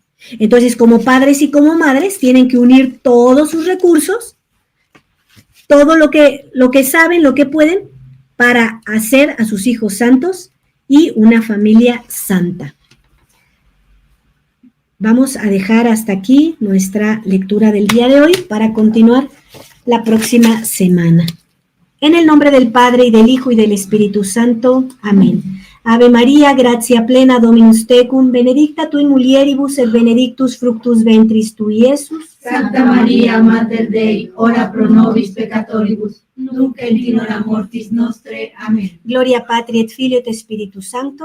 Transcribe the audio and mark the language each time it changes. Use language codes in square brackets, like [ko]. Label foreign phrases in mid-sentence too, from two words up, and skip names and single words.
[es] Entonces, como padres y como madres, tienen que unir todos sus recursos, todo lo que saben, lo que pueden, para hacer a sus hijos santos y una familia santa. Vamos a dejar hasta aquí nuestra lectura del día de hoy para continuar la próxima semana. En el nombre del Padre, y del Hijo, y del Espíritu Santo. Amén. [la] Ave María, gratia plena, Dominus tecum, benedicta tu in mulieribus, et benedictus fructus ventris tui, Iesus. Santa María, Mater Dei, ora pro nobis peccatoribus, nunc et in hora mortis nostre. Amén. Gloria Patri et Filio et Spiritus Sancto.